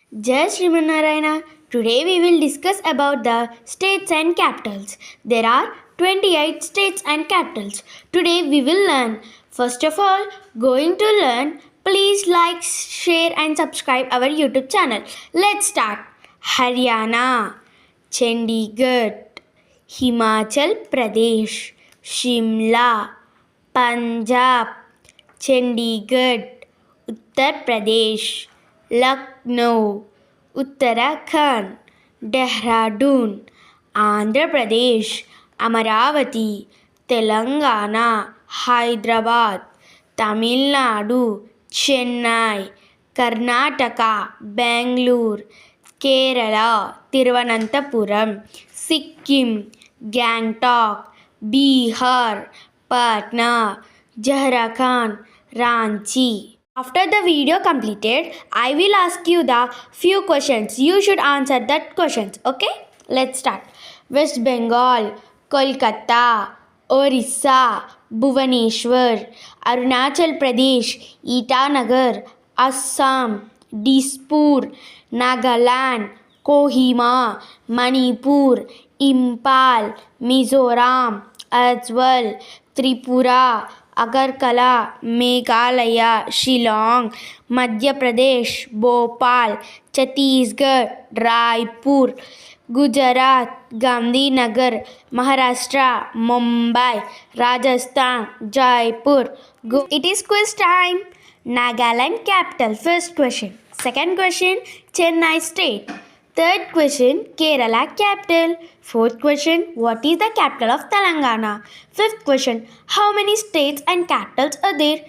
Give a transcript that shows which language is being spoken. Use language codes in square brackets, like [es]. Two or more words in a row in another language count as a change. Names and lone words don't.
[en] Jai Srimanarayana. Today we will discuss about the states and capitals. There are 28 states and capitals. Today we will learn. First of all, going to learn. Please like, share and subscribe our YouTube channel. Let's start. Haryana, Chandigarh, Himachal Pradesh, Shimla, Punjab, Chandigarh, Uttar Pradesh, Lucknow, Uttarakhand, Dehradun, Andhra Pradesh, Amaravati, Telangana, Hyderabad, Tamil Nadu, Chennai, Karnataka, Bangalore, Kerala, Thiruvananthapuram, Sikkim, Gangtok, Bihar, Patna, Jharkhand, Ranchi. After the video completed, I will ask you the few questions. You should answer that questions. Okay? Let's start. West Bengal, Kolkata, Orissa, Bhubaneswar, Arunachal Pradesh, Itanagar, Assam, Dispur, Nagaland, Kohima, Manipur, Impal, Mizoram, Ajwal, Tripura, Agartala, Meghalaya, Shillong, Madhya Pradesh, Bhopal, Chhattisgarh, Raipur, Gujarat, Gandhinagar, Maharashtra, Mumbai, Rajasthan, Jaipur. It is quiz time. Nagaland capital. First question. Second question, Chennai state. Third question, Kerala capital. Fourth question, what is the capital of Telangana? Fifth question, how many states and capitals are there?